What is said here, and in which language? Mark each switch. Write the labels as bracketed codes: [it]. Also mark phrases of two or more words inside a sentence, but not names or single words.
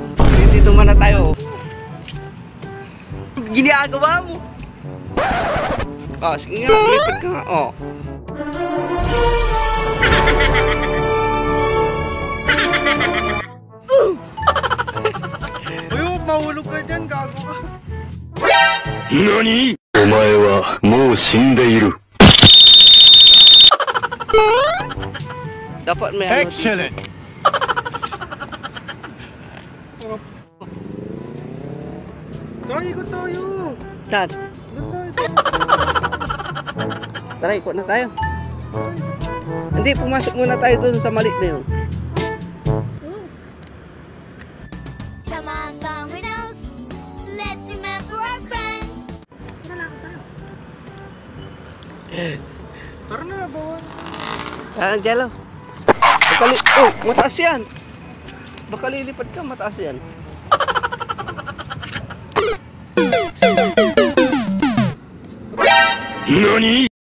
[tl] Hindi tumana tayo. Ginagawa mo. Oh, sige nga, lipad ka nga, oh. Uy, mahulog ka dyan, gago ka. [ja] NANI?! お前はもう死んでいる。 [tl] Dapat may ano. [en] Excellent! [tl] Tara, ikot tayo. Saan? Tara, ikot na tayo. Hindi, pumasok muna tayo dun sa maliit na yun. [en] Come on, Domino's. Let's remember our friends. [tl] Tara na, bawa. Tara, Jello. Oh, mataas yan. Baka lilipad ka, mataas yan. NANI?!